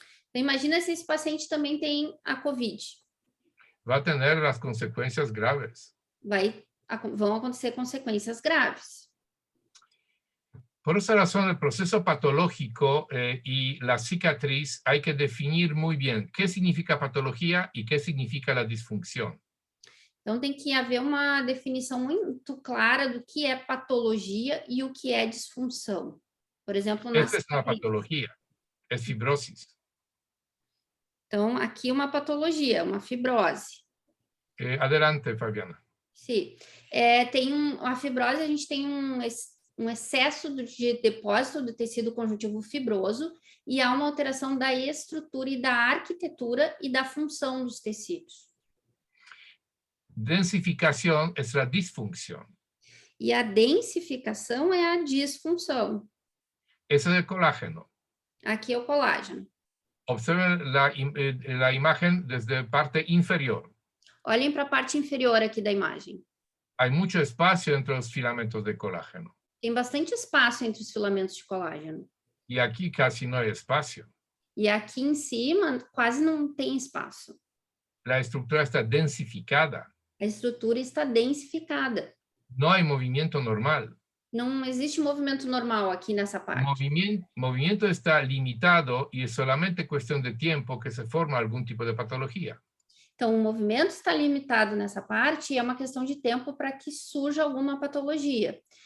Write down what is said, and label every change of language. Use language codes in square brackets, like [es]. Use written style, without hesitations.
[pt] Então, imagina se esse paciente também tem a COVID. [es] Va a tener las consecuencias graves. [pt] Vão acontecer consequências graves. [es] Por esa razón, el proceso patológico y la cicatriz hay que definir muy bien qué significa patología y qué significa la disfunción. [pt] Então, tem que haver uma definição muito clara do que é patologia e o que é disfunção. Por exemplo, [es] Esta es una patología, es fibrosis. [pt] Então, aqui uma patologia, uma fibrose. [es] Adelante, Fabiana. [pt] Sim. A fibrose, a gente tem um excesso de depósito do tecido conjuntivo fibroso e há uma alteração da estrutura e da arquitetura e da função dos tecidos. [es] Densificación es la disfunción. [pt] E a densificação é a disfunção. [es] Ese es el colágeno. [pt] Aqui é o colágeno. [es] Observen la imagen desde parte inferior. [pt] Olhem para a parte inferior aqui da imagem. [es] Hay mucho espacio entre los filamentos de colágeno. [pt] Tem bastante espaço entre os filamentos de colágeno. [es] Y aquí casi no hay espacio. [pt] E aqui em cima quase não tem espaço. [es] La estructura está densificada. [pt] A estrutura está densificada. [es] No hay movimiento normal. [pt] Não existe movimento normal aqui nessa parte. [es] Movimiento está limitado y es solamente cuestión de tiempo que se forma algún tipo de patología. [pt] Então, o movimento está limitado nessa parte e é uma questão de tempo para que surja alguma patologia.